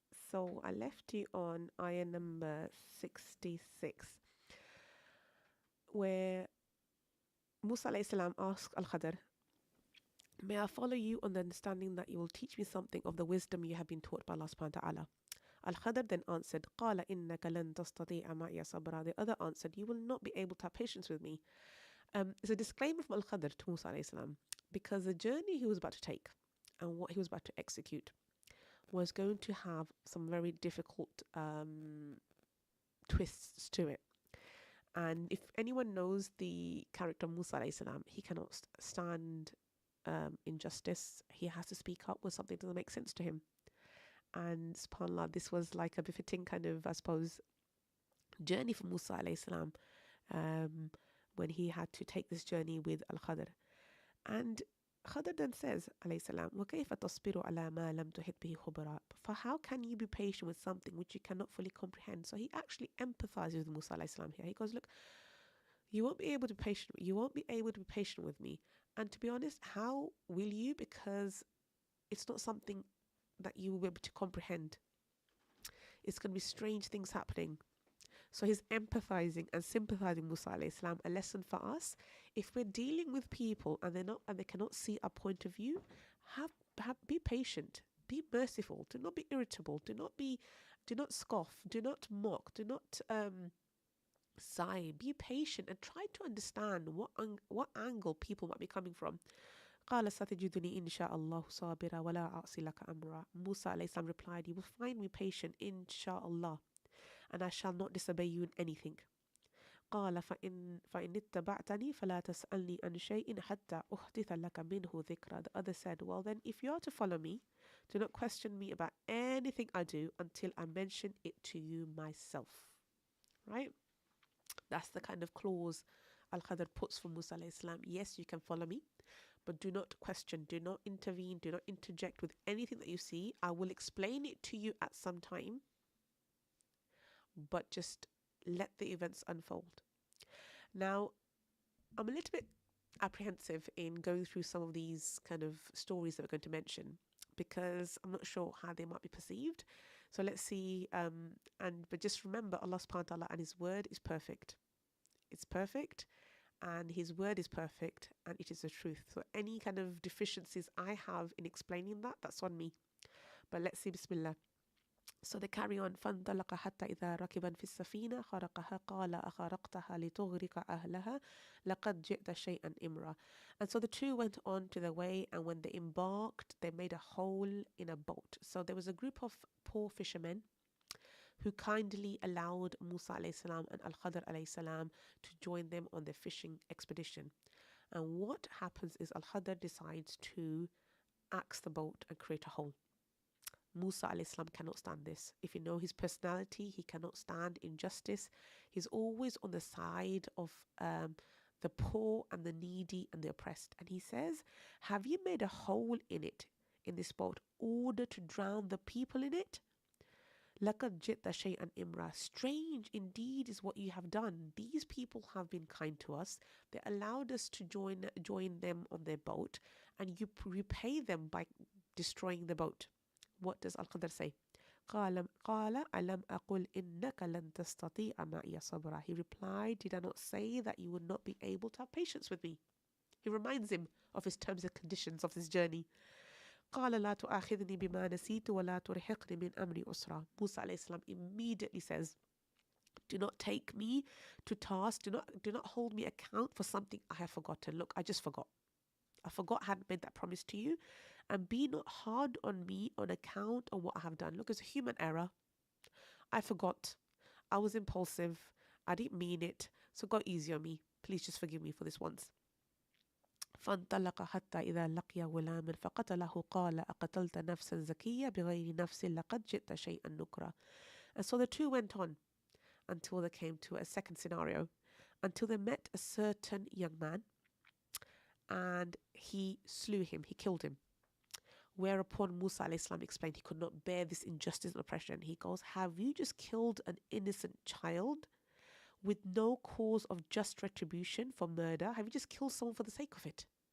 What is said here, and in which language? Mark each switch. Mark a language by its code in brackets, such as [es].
[en] So I left you on ayah number 66, where Musa alayhi salam asked Al-Khadr, may I follow you on the understanding that you will teach me something of the wisdom you have been taught by Allah subhanahu wa ta'ala? Al-Khadr then answered, [ar] قَالَ إِنَّكَ لَن تَسْتَطِيعَ مَعِيَ صَبْرًا. [en] The other answered, you will not be able to have patience with me. It's a disclaimer from Al-Khadr to Musa alayhi salam, because the journey he was about to take and what he was about to execute was going to have some very difficult twists to it. And if anyone knows the character Musa alayhi salam, he cannot stand injustice. He has to speak up when something doesn't make sense to him. And subhanAllah, this was like a befitting kind of, I suppose, journey for Musa alayhi salam, when he had to take this journey with Al-Khadr. And Khadr then says, alayhi salam, [ar] وَكَيْفَ تَصْبِرُ عَلَى مَا لَمْ تُحِطْ بِهِ خُبْرًا. [en] For how can you be patient with something which you cannot fully comprehend? So he actually empathizes with Musa alayhi salam here. He goes, look, you won't be able to be patient. You won't be able to be patient with me. And to be honest, how will you? Because it's not something that you will be able to comprehend. It's going to be strange things happening. So he's empathizing and sympathizing Musa alayhi salam. A lesson for us: if we're dealing with people and they cannot see our point of view, be patient, be merciful. Do not be irritable. Do not scoff. Do not mock. Do not sigh. Be patient and try to understand what angle people might be coming from. [ar] قال ستجدني إن شاء الله صابرا ولا أعصي لك أمرا. [en] Musa alayhi salam replied, you will find me patient, inshallah, and I shall not disobey you in anything. [ar] قال فإن اتبعتني فلا تسألني عن شيء حتى أحدث لك منه ذكرا. [en] The other said, well then, if you are to follow me, do not question me about anything I do until I mention it to you myself. Right? That's the kind of clause Al-Khadr puts for Musa alayhi salam. Yes, you can follow me, but do not question, do not intervene, do not interject with anything that you see. I will explain it to you at some time, but just let the events unfold. Now, I'm a little bit apprehensive in going through some of these kind of stories that we're going to mention, because I'm not sure how they might be perceived. So let's see, but just remember, Allah subhanahu wa ta'ala and His word is perfect. It's perfect, and His word is perfect, and it is the truth. So any kind of deficiencies I have in explaining that, that's on me. But let's see, Bismillah. So they carry on. [ar] فانطلق حتى إذا ركبا في السفينة خرقها قال أخرقتها لتغرق أهلها لقد جئت شيئا إمرا. [en] And so the two went on to their way, and when they embarked, they made a hole in a boat. So there was a group of poor fishermen who kindly allowed Musa alayhi salam and Al-Khadr alayhi salam to join them on their fishing expedition. And what happens is Al-Khadr decides to axe the boat and create a hole. Musa alayhi salam cannot stand this. If you know his personality, he cannot stand injustice. He's always on the side of the poor and the needy and the oppressed. And he says, have you made a hole in this boat, in order to drown the people in it? [ar] لَقَدْ جِئْتَ شَيْئًا إِمْرًا. [en] Strange indeed is what you have done. These people have been kind to us. They allowed us to join them on their boat, and you repay them by destroying the boat. What does Al-Qadr say? [ar] قال ألم أقل إنك لن تستطيع معي صبرا. [en] He replied, did I not say that you would not be able to have patience with me? He reminds him of his terms and conditions of this journey. [ar] قال لا تؤاخذني بما نسيت ولا ترهقني من أمري أسرا. [en] Musa alayhi salam immediately says, do not take me to task, do not hold me account for something I have forgotten. Look, I just forgot. I forgot I hadn't made that promise to you, and be not hard on me on account of what I have done. Look, it's a human error. I forgot. I was impulsive. I didn't mean it. So go easy on me. Please just forgive me for this once. [ar] فانطلق حتى إذا لقي غلاما فقتله قال أقتلت نفسا زكية بغير نفس لقد جئت شيئا نكرا. [en] And so the two went on until they came to a second scenario, until they met a certain young man, and he slew him, he killed him. Whereupon Musa alayhi salam explained he could not bear this injustice and oppression. He goes, have you just killed an innocent child with no cause of just retribution for murder? Have you just killed someone for the sake of it?